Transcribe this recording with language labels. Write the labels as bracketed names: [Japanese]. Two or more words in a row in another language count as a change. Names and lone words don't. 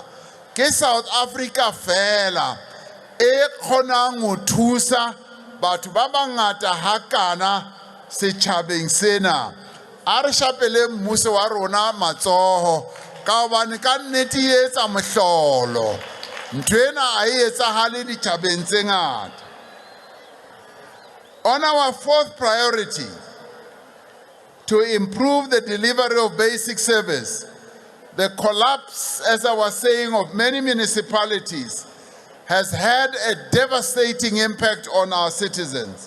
[Southern Sotho] Ke South Africa fela e kgonang ho thusa batho ba bangata hakana setjhabeng sena. a re shapele mmuso wa rona matsoho ka hobane ka nnete e etsa mohlolo ntho ena a e etsahale ditjhabeng tse ngata. [English] On our fourth priority, to improve the delivery of basic service, the collapse, as I was saying, of many municipalities has had a devastating impact on our citizens.